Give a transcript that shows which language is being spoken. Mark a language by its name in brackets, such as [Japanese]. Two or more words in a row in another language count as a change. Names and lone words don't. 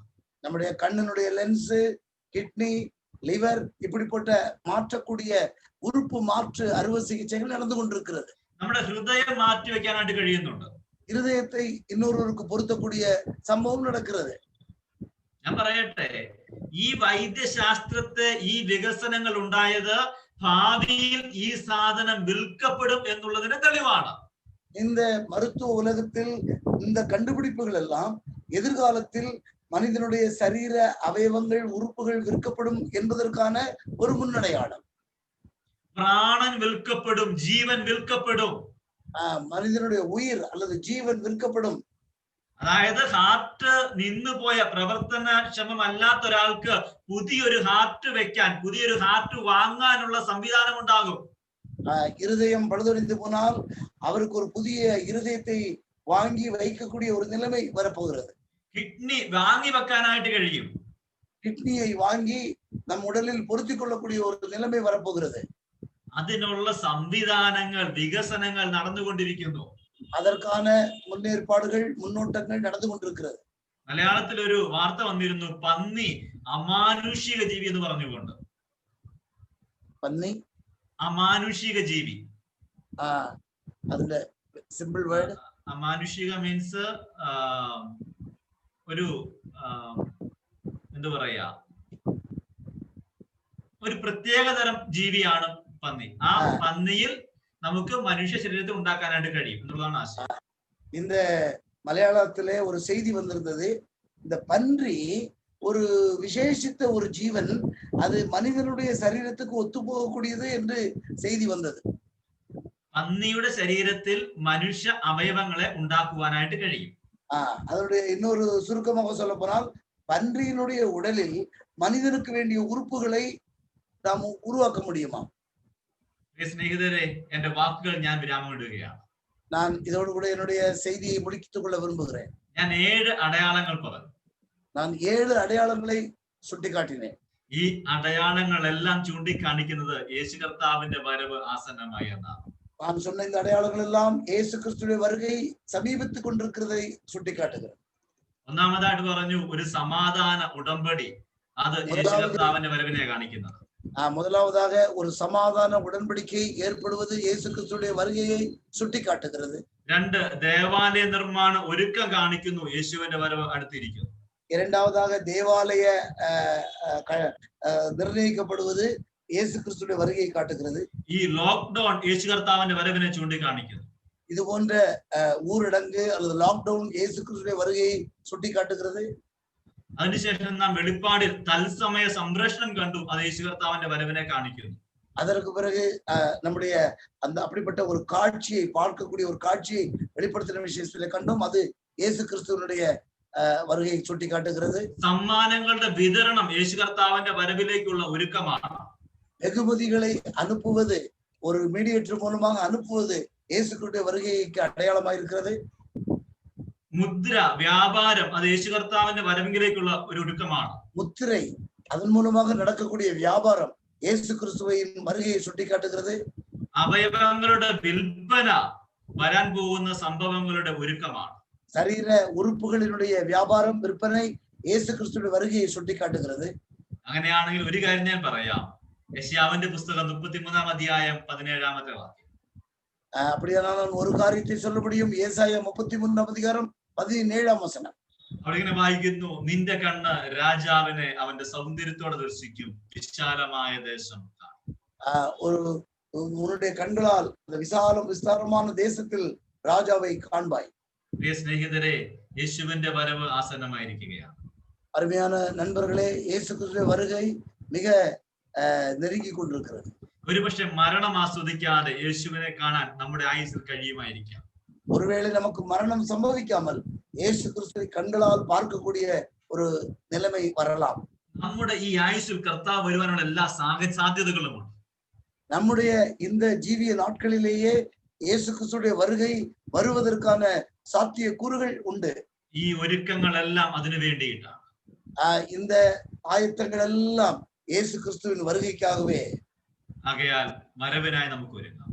[Tamil] நம்முடைய கண்ணினுடைய லென்ஸ், கிட்னி, லிவர் இப்படிப்பட்ட மாற்றக்கூடிய உறுப்பு மாற்று அறுவை சிகிச்சைகள் நடந்து கொண்டிருக்கிறது. [Malayalam] നമ്മുടെ ഹൃദയം മാറ്റി വെക്കാനായിട്ട് കഴിയുന്നുണ്ട്. [Tamil] இருதயத்தை இன்னொருவருக்கு பொருத்தக்கூடிய [Malayalam] സംഭവം നടക്കുന്നത്. ഞാൻ പറയട്ടെ, ഈ വൈദ്യശാസ്ത്രത്തെ ഈ വികസനങ്ങൾ ഉണ്ടായത് ഭാവിയിൽ ഈ സാധനം വിൽക്കപ്പെടും എന്നുള്ളതിന് തെളിവാണ്. [Tamil] இந்த மருத்துவ உலகத்தில் இந்த கண்டுபிடிப்புகள் எல்லாம் எதிர்காலத்தில் மனிதனுடைய சரீர அவயவங்கள் உறுப்புகள் விற்கப்படும் என்பதற்கான ஒரு முன்னடையாளம். [Malayalam] പ്രാണൻ വിൽക്കപ്പെടും, ജീവൻ വിൽക്കപ്പെടും. മനുഷ്യനുடைய ഉയിർ அல்லது ജീവൻ വിൽക്കപ്പെടും. അതായത് ഹാർട്ട് നിന്നുപോയ പ്രവർത്തനക്ഷമമല്ലാത്ത ഒരാൾക്ക് പുതിയൊരു ഹാർട്ട് വെക്കാൻ, പുതിയൊരു ഹാർട്ട് വാങ്ങാനുള്ള സംവിധാനം ഉണ്ടാകും. [Tamil] இருதயம் பழுதடைந்து போனால் அவருக்கு ஒரு புதிய இருதயத்தை வாங்கி வைக்கக்கூடிய ஒரு நிலைமை வரப்போகிறது. [Malayalam] കിഡ്നി വാങ്ങി വെക്കാനായിട്ട് കഴിയും. [Tamil] കിഡ്നിயை வாங்கி நம் உடலில் பொருத்திக் கொள்ளக்கூடிய ஒரு நிலைமை வரப்போகிறது. [Malayalam] അതിനുള്ള സംവിധാനങ്ങൾ, വികസനങ്ങൾ നടന്നുകൊണ്ടിരിക്കുന്നു. [Tamil] அதற்கான முன்னேற்பாடுகள், முன்னோட்டங்கள் நடந்து கொண்டிருக்கிறது. [Malayalam] മലയാളത്തിൽ ഒരു വാർത്ത വന്നിരുന്നു, പന്നി അമാനുഷിക ജീവി എന്ന് പറഞ്ഞുകൊണ്ട്. പന്നി അമാനുഷിക ജീവി, അതിന്റെ സിമ്പിൾ വേർഡ് അമാനുഷിക മീൻസ് ഒരു എന്താ പറയാ, ഒരു പ്രത്യേകതരം ജീവിയാണ് പന്നി. ആ പന്നിയിൽ നമുക്ക് മനുഷ്യ ശരീരத்தை ഉണ്ടാക്കാനായിട്ട് കഴിയും എന്നുള്ളതാണ് ആശയം. [Tamil] இந்த மலையாளத்திலே ஒரு செய்தி வந்திருந்தது. இந்த பன்றி ஒரு விசேஷித்த ஒரு ஜீவன், அது மனிதனுடைய சரீரத்துக்கு ஒத்து போகக்கூடியது என்று செய்தி வந்தது. [Malayalam] പന്നിയുടെ ശരീരത്തിൽ മനുഷ്യ അവയവങ്ങളെ ഉണ്ടാക്കുവാനായിട്ട് കഴിയും. [Tamil] அதனுடைய இன்னொரு சுருக்கமாக சொல்ல போனால், பன்றியினுடைய உடலில் மனிதனுக்கு வேண்டிய உறுப்புகளை நாம் உருவாக்க முடியுமா? [Malayalam] സ്നേഹിതരെ, എന്റെ വാക്കുകൾ ഞാൻ വിരാമം ഇടുകയാണ്. [Tamil] நான் இதோடு கூட என்னுடைய செய்தியை முடித்துக் கொள்ள விரும்புகிறேன். [Malayalam] ഞാൻ 7 അടയാളങ്ങൾ പറഞ്ഞു. நான் 7 അടയാളങ്ങളെ ചൂണ്ടിക്കാട്ടിனேன். ഈ അടയാളങ്ങളെല്ലാം ചൂണ്ടിക്കാണിക്കുന്നത് യേശു കർത്താവിന്റെ വരവ് ആസന്നമായി എന്നാണ്. [Tamil] நான் சொன்ன இந்த அடையாளங்கள் எல்லாம் இயேசு கிறிஸ்துவின் வருகை சமீபித்துக் கொண்டிருக்கிறதை சுட்டிக்காட்டுகிறது. [Malayalam] ഒന്നാമതായിട്ട് പറഞ്ഞു, ഒരു സമാധാന ഉടമ്പടി, അത് യേശു കർത്താവിന്റെ വരവിനെ കാണിക്കുന്നത്. [Tamil] முதலாவதாக ஒரு சமாதான உடன்படிக்கை ஏற்படுவது இயேசு கிறிஸ்துவின் வருகையை சுட்டிக்காட்டுகிறது. [Malayalam] 2, ദേവാലയ നിർമ്മാണ ഒരുക്കം കാണിക്കുന്നു, യേശുവിന്റെ വരവ് അടുത്തിരിക്കുന്നു. [Tamil] இரண்டாவதாக தேவாலய நிர்ணயிக்கப்படுவது இயேசு கிறிஸ்துவின் வருகையை காட்டுகிறது. [Malayalam] ഈ ലോക്ക്ഡൌൺ യേശു കർത്താവിന്റെ വരവിനെ ചൂണ്ടിക്കാണിക്കുന്നു. [Tamil] இது போன்ற ஊரடங்கு அல்லது லாக்டவுன் இயேசு கிறிஸ்துவின் வருகையை சுட்டிக்காட்டுகிறது. [Malayalam] അതിനുശേഷം നാം വെളിപ്പാടിൽ തത്സമയ സംപ്രേഷണം കണ്ടു, അത് യേശു കർത്താവിന്റെ വരവിനെ കാണിക്കുന്നു. [Tamil] அதற்கு பிறகு நம்முடைய அந்த அப்படிப்பட்ட ஒரு காட்சியை பார்க்கக்கூடிய ஒரு காட்சியை வெளிப்படுத்தின விஷயத்திலே கண்டோம். அது இயேசு கிறிஸ்துவினுடைய வருகையை சுட்டிக்காட்டுகிறது. [Malayalam] സമ്മാനങ്ങളുടെ വിതരണം യേശു കർത്താവിന്റെ വരവിലേക്കുള്ള ഒരുക്കമാണ്. [Tamil] வெகுமதிகளை அனுப்புவது, ஒரு மீடியேட்டர் மூலமாக அனுப்புவது இயேசு கிறிஸ்துவின் வருகைக்கு அடையாளமாக இருக்கிறது. [Malayalam] മുദ്ര, വ്യാപാരം, അത് യേശു കർത്താവിന്റെ വരവിലേക്കുള്ള ഒരു ഒരുക്കമാണ്. [Tamil] முத்திரை, அதன் மூலமாக நடக்கக்கூடிய வியாபாரம் இயேசு கிறிஸ்துவின் வருகையை சுட்டிக்காட்டுகிறது. [Malayalam] അവയവങ്ങളുടെ വിൽപ്പന വരാൻ പോകുന്ന സംഭവങ്ങളുടെ ഒരുക്കമാണ്. [Tamil] சரீர உறுப்புகளினுடைய வியாபாரம், விற்பனை இயேசு கிறிஸ்துவின் வருகையை சுட்டிக்காட்டுகிறது. [Malayalam] അങ്ങനെയാണെങ്കിൽ ഒരു കാര്യം ഞാൻ പറയാം. യെശയ്യാവിന്റെ പുസ്തകം 33-ാം അധ്യായം 17-ാമത്തെ വാക്യം. [Tamil] அப்படியானால் நான் ஒரு காரியத்தை சொல்ல முடியும். ஏசாயா 33-ാം அதிகாரம் 17-ാം വചനം. [Malayalam] അവിടെ ഇങ്ങനെ വായിക്കുന്നു, നിന്റെ കണ്ണ് രാജാവിനെ അവന്റെ സൗന്ദര്യത്തോടെ ദർശിക്കും, വിശാലമായ ദേശം. [Tamil] உன்னுடைய கண்களால் அந்த விசாலமான தேசத்தில் ராஜாவை காண்பாய். [Malayalam] പ്രിയ സ്നേഹിതരെ, യേശുവിന്റെ വരവ് ആസന്നമായിരിക്കുകയാണ്. [Tamil] அருமையான நண்பர்களே, இயேசு கிறிஸ்துவின் வருகை மிக நெருங்கி கொண்டிருக்கிறது. [Malayalam] ഒരുപക്ഷെ മരണം ആസ്വദിക്കാതെ യേശുവിനെ കാണാൻ നമ്മുടെ ആയുസ്സിൽ കഴിയുമായിരിക്കാം. [Tamil] ஒருவேளை நமக்கு மரணம் சம்பவிக்காமல் இயேசு கிறிஸ்துவை கண்களால் பார்க்கக்கூடிய ஒரு நிலைமை வரலாம். [Malayalam] നമ്മുടെ ഈ ആയുസ്സിൽ കർത്താവ് വരുവാനുള്ള എല്ലാ സാധ്യതകളുമുണ്ട്. [Tamil] நம்முடைய இந்த ஜீவிய நாட்களிலேயே இயேசு கிறிஸ்துடைய வருகை வருவதற்கான சாத்திய கூறுகள் உண்டு. [Malayalam] ഈ ഒരുക്കങ്ങളെല്ലാം അതിനു വേണ്ടിയിട്ടാണ്. [Tamil] இந்த ஆயத்தங்கள் எல்லாம் இயேசு கிறிஸ்துவின் வருகைக்காகவே. [Malayalam] ആകയാൽ വരവിനായി നമുക്ക് ഒരുങ്ങാം.